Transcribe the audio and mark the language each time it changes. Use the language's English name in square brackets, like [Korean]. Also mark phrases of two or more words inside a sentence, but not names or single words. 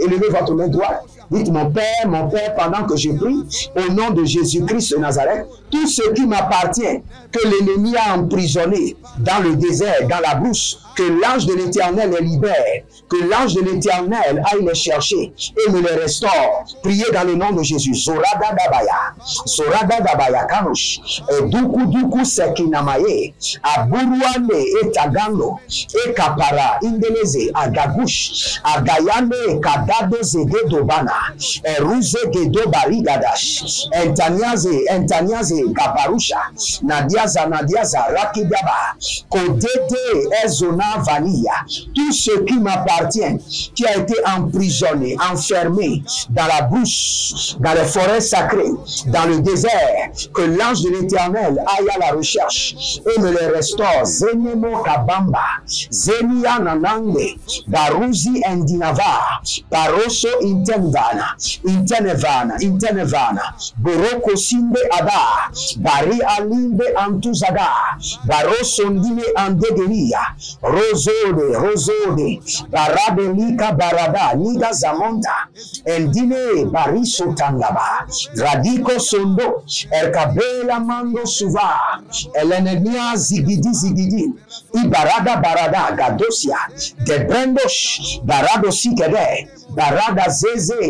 [French] Élevez votre main droite. Dites, mon Père, pendant que je prie, au nom de Jésus-Christ de Nazareth, tout ce qui m'appartient, que l'ennemi a emprisonné dans le désert, dans la brousse, que l'ange de l'Éternel les libère, que l'ange de l'Éternel aille les chercher et me les restaure. Priez dans le nom de Jésus. Zorada Dabaya Kanush, Duku Sekinamaye, Aburuane et Tagando, et Kapara, Indeleze, Agagush, Agayane, Kadado Zede Dobana, Eruze Gedo Barigadash, Entaniaze, Gabarusha, Nadiaza, Rakidaba, Kodete, Ezona Vanilla, tout ce qui m'appartient, qui a été emprisonné, enfermé dans la brousse, dans les forêts sacrées, dans le désert, que l'ange de l'Éternel aille à la recherche et me les restaure. Zenemo Kabamba, Zenia Nanande, Baruzi Endinava, Baroso Intenevana, Boroko Sinde Ada, Bari Alinde Antuzaga, Barosondine Andegeria, Rosode, Barabelika Barada, Niga Zamonta, Eldine Bariso Tangaba, Radiko Sondo, Erkabela Mando Suva, Elenenia Zigidi, Barada, Gadosia, Debrendosh, Barado Sikede, Barada Zeze,